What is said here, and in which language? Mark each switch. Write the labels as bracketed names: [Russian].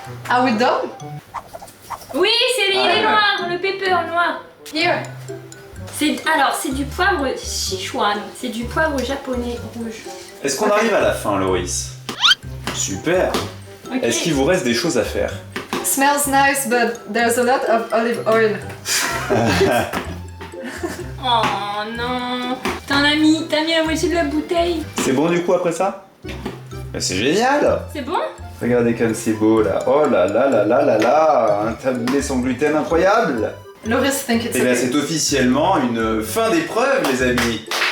[English] Are we done? [French] Oui, il est noir, le pepper noir. [English] Here. [French] Alors, c'est du poivre Sichuan, c'est du poivre japonais rouge. Est-ce qu'on arrive à la fin, Loris? Super. Ok. Est-ce qu'il vous reste des choses à faire? [English] Smells nice, but there's a lot of olive oil. [French] Oh non. T'as mis la moitié de la bouteille. C'est bon du coup après ça? Bah, c'est génial! C'est bon? Regardez comme c'est beau là. Oh là là là là là là! Un taboulé sans gluten incroyable! [English] Loris think it's [French] Et bien [English] okay. [French] c'est officiellement une fin d'épreuve les amis!